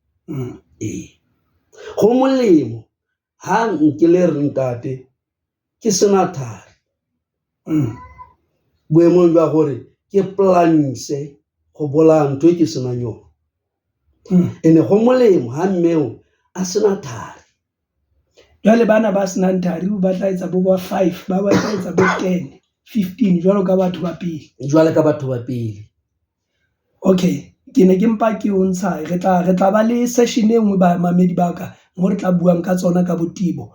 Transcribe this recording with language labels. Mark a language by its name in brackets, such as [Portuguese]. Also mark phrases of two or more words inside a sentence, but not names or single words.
[Southern Sotho] Go molemo ha nke le re ntate ke sena thari boemong jwa gore ke planise go bolaya ntho e ke senang yona. Ene go molemo ha mmeo a sena thari. Jwale bana ba senang thari ba tla etsa bo ba 5, ba tla etsa bo 10, 15 jwalo ka batho ba pele. Okay, ke ne ke mpa ke o ntsha, re tla ba le session e nngwe ba mamedi ba ka mo re tla buang ka tsona ka botebo.